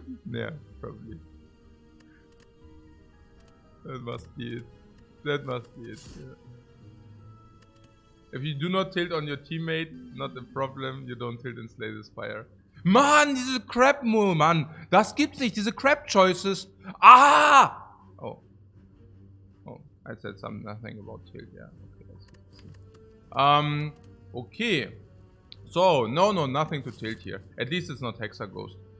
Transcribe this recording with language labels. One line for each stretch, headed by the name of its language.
English: Yeah, probably. That must be it. That must be it. Yeah. If you do not tilt on your teammate, not a problem. You don't tilt and slay the Spire.
German: Mann, diese Crap-Move, Mann. Das gibt's nicht, diese Crap-Choices. Ah! Oh.
English: Oh, I said nothing about tilt, yeah. Okay, okay. So, no, nothing to tilt here. At least it's not Hexa Ghost.